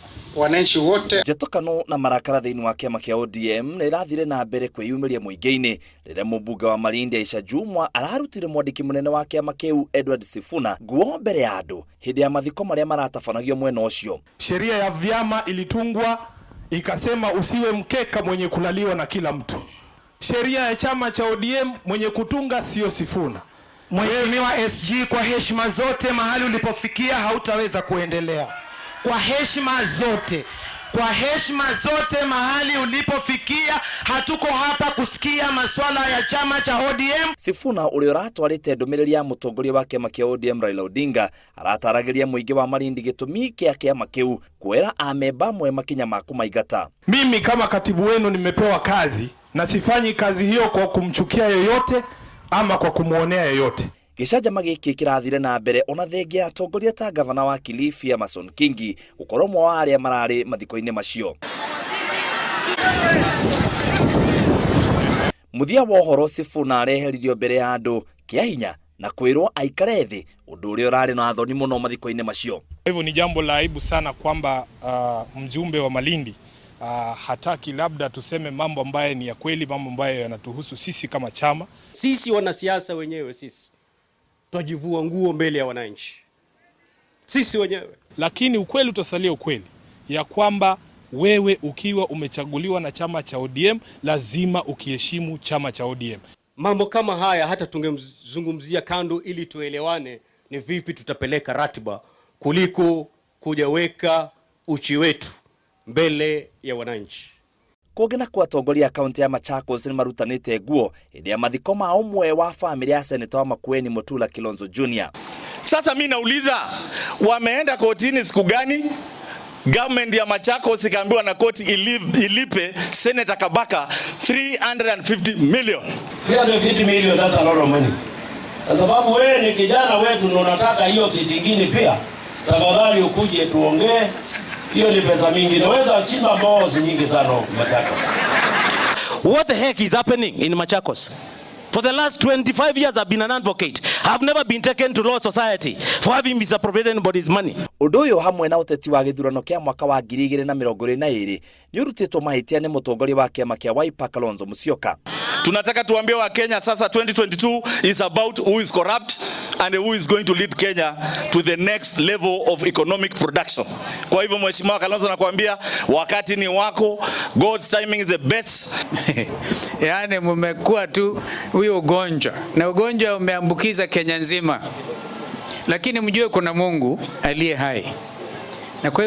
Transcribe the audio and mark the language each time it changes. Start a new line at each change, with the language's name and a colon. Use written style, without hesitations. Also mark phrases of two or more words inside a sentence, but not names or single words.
Swahili: wananchi wote.
Kikuyu: Jetokano na marakara thiini wa kiama kia ODM na irathire na mbere kwiyumiria muingi-ini riria mumbunge wa Malindi Aisha Jumwa ararutire Mwandiki munene wa kiama kiu Edwin Sifuna nguo mbere ya andu hindi ya mathiko maria maratafanagio mwena ucio.
Swahili: Sheria ya vyama ilitungwa ikasema usiwe mkeka mwenye kulaliwa na kila mtu. Sheria ya chama cha ODM mwenye kutunga sio Sifuna. Mheshimiwa SG, kwa heshima zote, mahali ulipofikia hautaweza kuendelea. Kwa heshima zote mahali ulipofikia, hatuko hapa kusikia masuala ya chama cha ODM.
Kikuyu: Sifuna uria ratwarite ndumiriri ya mutongoria wa kiama kia ODM Raila Odinga arataragiria muingi wa Malindi gitumi kia kiama kiu kwera amemba mwe makinya ma kuingata.
Swahili: Mimi kama katibu wenu nimepewa kazi na sifanyi kazi hiyo kwa kumchukia yoyote ama kwa kumuonea yoyote.
Kikuyu: Gicanjama giki kirathire na mbere ona thengia atongoria ta gavana wa Kilifi Benjamin Kingi gukorwo wa aria marari mathiko-ini macio. Muthia wa uhoro Sifuna areheririo mbere ya andu kia hinya na kwirwo aikare thi undu uria urari na athoni muno mathiko-ini macio.
Swahili: Hivyo ni jambo la aibu sana kwamba mjumbe wa Malindi hataki labda tuseme mambo ambayo ni ya kweli, mambo ambayo yanatuhusu sisi kama chama. Sisi wanasiasa wenyewe sisi twajivua nguo mbele ya wananchi sisi wenyewe, lakini ukweli utasalia ukweli ya kwamba wewe ukiwa umechaguliwa na chama cha ODM lazima ukiheshimu chama cha ODM. Mambo kama haya hata tungemzungumzia kando ili tuelewane ni vipi tutapeleka ratiba kuliko kujaweka uchi wetu mbele ya wananchi.
Kikuyu: Kugena kwa atongoria kaunti ya Machakos ni marutanite nguo hindi ya mathiko ma umwe wa family ya Senator wa Makueni Mutula Kilonzo Jr.
Swahili: Sasa mimi nauliza, wameenda kotini siku gani? Government ya Machakos ikaambiwa na koti ilipe Senator Kabaka 350 million.
English: 350 million, that's a lot of money.
Swahili: Kwa sababu wewe ni kijana wetu na unataka hiyo kitingini pia, tafadhali ukuje tuongee. Hiyo ni pesa mingi, naweza chimba boss nyingi sana Machakos.
English: What the heck is happening in Machakos? For the last 25 years I've been an advocate. I've never been taken to law society for having misappropriated anybody's money.
Kikuyu: Undu hamwe na uteti wa githurano kia mwaka wa 2022 ni urutitwo mahitia ni mutongoria wa kiama kia Wiper Kalonzo Musyoka.
Swahili: Tunataka tuambie wa Kenya sasa
English: 2022 is about who is corrupt and who is going to lead Kenya to the next level of economic production.
Swahili: Kwa hivyo Mheshimiwa Kalonzo nakwambia wakati ni wako,
English: God's timing is the best.
Swahili: Yaani mmekuwa tu huyo ugonjwa na ugonjwa umeambukiza Kenya nzima, lakini mjue kuna Mungu aliye hai na kwa